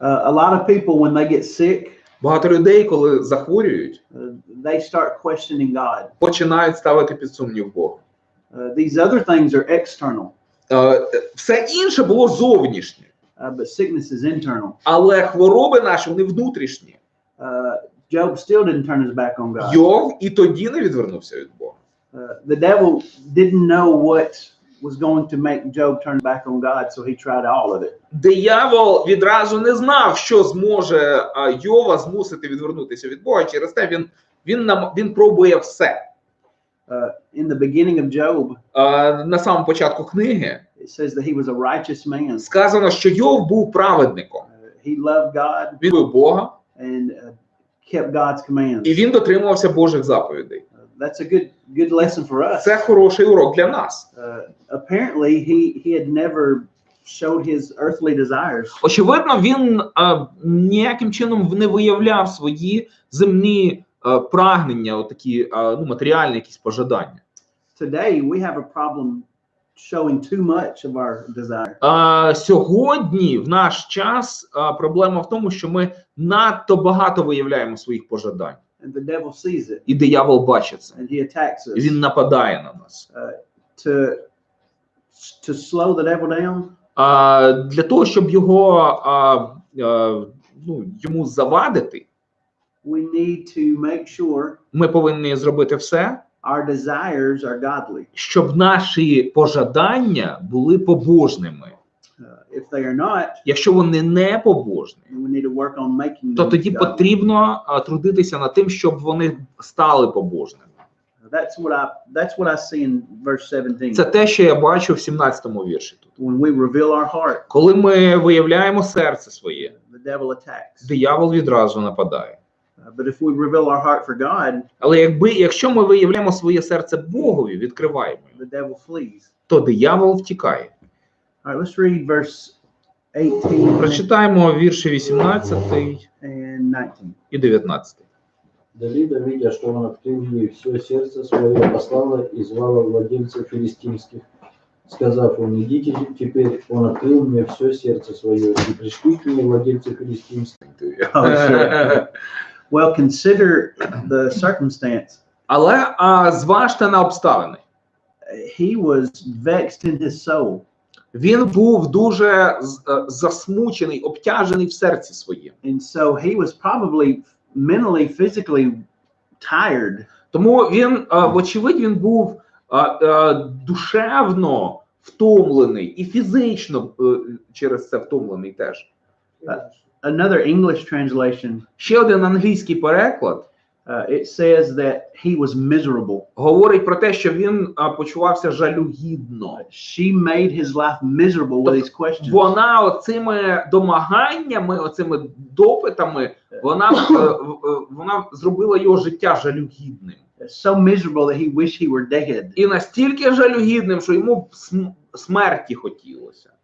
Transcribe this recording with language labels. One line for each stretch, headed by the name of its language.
English: A lot of people, when they get sick,
Ukrainian: Багато людей, коли захворюють,
English: they start questioning God.
Ukrainian: починають ставити під сумнів Бога.
English: These other things are external,
Ukrainian: Все інше було зовнішнє,
English: but sickness is internal.
Ukrainian: але хвороби наші, вони внутрішні.
English: Job still didn't turn his back on God.
Ukrainian: Йов і тоді не відвернувся від Бога.
English: The devil didn't know what was going to make Job turn back on God, so he tried all of it.
Ukrainian: Диявол відразу не знав, що зможе Йова змусити відвернутися від Бога. Через те він пробує все.
English: In the beginning of Job,
Ukrainian: На самому початку книги
English: it says that he was a righteous man.
Ukrainian: сказано, що Йов був праведником.
English: He loved God
Ukrainian: Він любив Бога,
English: and kept God's commands.
Ukrainian: і він дотримувався Божих заповідей.
English: That's a good lesson for us.
Ukrainian: Це хороший урок для нас.
English: Apparently, he had never showed his earthly desires.
Ukrainian: Очевидно, він ніяким чином не виявляв свої земні прагнення, отакі матеріальні якісь пожадання.
English: Today, we have a problem showing too much of our desire.
Ukrainian: Сьогодні, в наш час, проблема в тому, що ми надто багато виявляємо своїх пожадань.
English: And the devil sees it,
Ukrainian: І диявол бачить це.
English: and he attacks us.
Ukrainian: І він нападає на нас.
English: To slow the devil down,
Ukrainian: Для того, щоб йому завадити,
English: we need to make sure
Ukrainian: ми повинні зробити все,
English: our desires are godly.
Ukrainian: щоб наші пожадання були побожними.
English: If they are not,
Ukrainian: Якщо вони не побожні,
English: then we need to work on making
Ukrainian: то
English: them
Ukrainian: тоді
English: godly.
Ukrainian: потрібно трудитися над тим, щоб вони стали побожними.
English: That's what I see in verse 17.
Ukrainian: Це те, що я бачу в 17-му вірші тут.
English: When we reveal our heart,
Ukrainian: Коли ми виявляємо серце своє,
English: the devil attacks.
Ukrainian: диявол відразу нападає.
English: But if we reveal our heart for God,
Ukrainian: Але якщо ми виявляємо своє серце Богові, відкриваємо,
English: the devil flees.
Ukrainian: то диявол втікає.
English: All right, let's read verse 18
Ukrainian: Прочитаємо вірші 18
English: and 19.
Ukrainian: і 19.
Russian: Далида, видя, что он открыл ей все сердце свое, послала и звала владельцев филистимских, сказав им: идите теперь, он открыл мне все сердце свое, и пришли к ней владельцы филистимских.
English: Oh, sure. Well, consider the circumstance.
Ukrainian: Але зважте на обставини.
English: he was vexed in his soul.
Ukrainian: Він був дуже засмучений, обтяжений в серці своїм.
English: And so he was probably mentally, physically tired.
Ukrainian: Тому він, вочевидь, він був душевно втомлений і фізично через це втомлений теж.
English: Another English translation,
Ukrainian: Ще один англійський переклад
English: it says that he was miserable.
Ukrainian: говорить про те, що він почувався жалюгідно.
English: She made his life miserable with these questions.
Ukrainian: Вона оцими домаганнями, оцими допитами, вона зробила його життя жалюгідним.
English: So miserable that he wished he were dead.
Ukrainian: І настільки жалюгідним, що йому смерті хотілося.